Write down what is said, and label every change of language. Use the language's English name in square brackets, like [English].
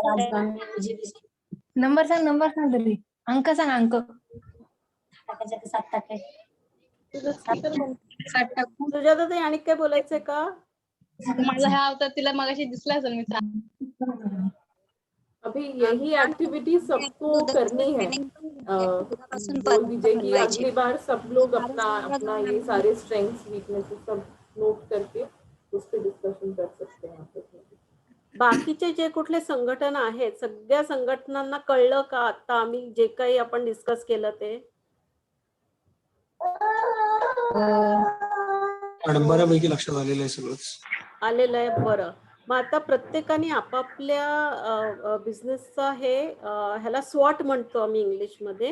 [Marathi] Number सांग तरी. अंक सांग अंक. 7 टाकू. सुजाता ताई आणि काय बोलायचंय का? माझा हा होता तिला मगाशी दिसला असेल मी. [Hindi] अभी यही एक्टिविटी सबको करनी है. बोल दीजिए कि अगली बार सब लोग अपना ये सारे स्ट्रेंथ्स वीकनेसेस सब नोट करके उस पर डिस्कशन कर सकते हैं. [Marathi] बाकीचे जे कुठले संघटन आहेत सगळ्या संघटनांना कळलं का आता आम्ही जे काही आपण डिस्कस केलं ते? मॅडम बऱ्यापैकी लक्षात आलेलं आहे सगळंच. आलेलं आहे. बरं, मग आता प्रत्येकाने आपापल्या बिझनेसचा ह्याला स्वॉट म्हणतो आम्ही इंग्लिशमध्ये.